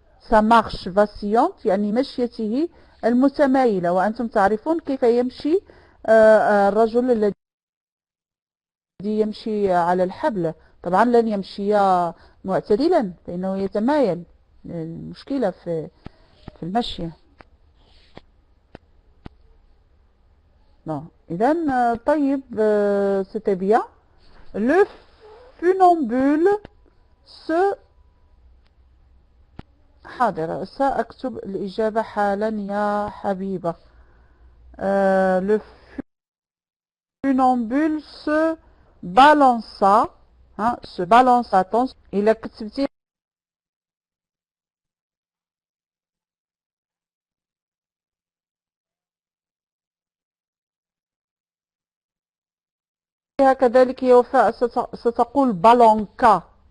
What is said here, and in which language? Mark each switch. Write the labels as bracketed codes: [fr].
[fr] ça marche vacillante [ar] يعني مشيته المتمايلة، وأنتم تعرفون كيف يمشي الرجل الذي يمشي على الحبل. طبعا لن يمشي معتدلا فإنه يتمايل، المشكلة في المشي. [fr] Non. [ar] إذن طيب [fr] c'était bien. Le funambule se [ar] حاضر سأكتب الإجابة حالا يا حبيبة. [fr] Le funambule se balança, hein, se balança. [ar] Attention, إلا كتبتي كذلك يا وفاء ستقول بالونكا.